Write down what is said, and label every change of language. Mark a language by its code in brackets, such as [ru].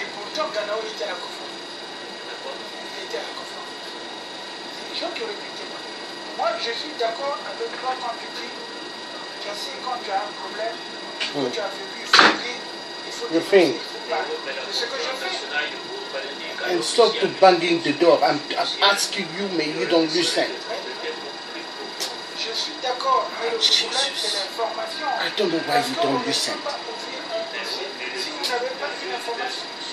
[fr] Et pourtant, Ganao était à la conférence. Il était à la conférence. C'est les gens qui auraient pu témoigner. Moi, je suis d'accord avec toi quand tu dis, tu sais, quand tu as un problème, que tu as vécu, il faut dire, c'est ce que je fais. [en] And stop to banging the door. I'm asking you, [fr] mais [en] you don't listen. [fr] Je Je suis d'accord, mais le problème c'est l'information. Attends, on va y dans le sein. Si vous n'avez pas une information.